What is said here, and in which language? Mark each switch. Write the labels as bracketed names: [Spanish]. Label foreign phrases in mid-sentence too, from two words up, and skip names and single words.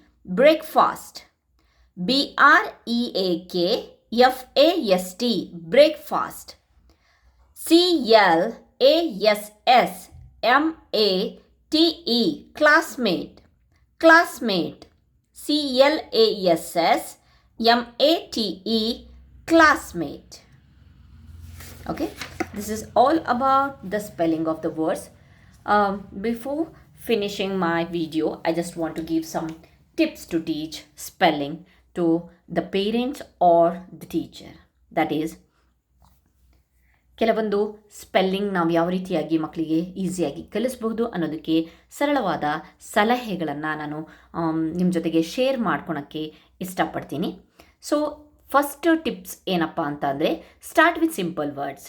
[English] Breakfast. B-R-E-A-K-F-A-S-T. Breakfast. C-L-A-S-S-M-A-T-E. Classmate. Classmate. C-L-A-S-S-M-A-T-E. Classmate. Okay, this is all about the spelling of the words. Before finishing my video, I just want to give some tips to teach spelling to the parents or the teacher. That is, [Kannada] ಕೆಲವೊಂದು ಸ್ಪೆಲ್ಲಿಂಗ್ ನಾವು ಯಾವ ರೀತಿಯಾಗಿ ಮಕ್ಕಳಿಗೆ ಈಸಿಯಾಗಿ ಕಲಿಸಬಹುದು ಅನ್ನೋದಕ್ಕೆ ಸರಳವಾದ ಸಲಹೆಗಳನ್ನು ನಾನು ನಿಮ್ಮ ಜೊತೆಗೆ ಶೇರ್ ಮಾಡ್ಕೊಳಕ್ಕೆ ಇಷ್ಟಪಡ್ತೀನಿ. [English] so first tips [Kannada] ಏನಪ್ಪ ಅಂತ ಅಂದರೆ, [English] start with simple words.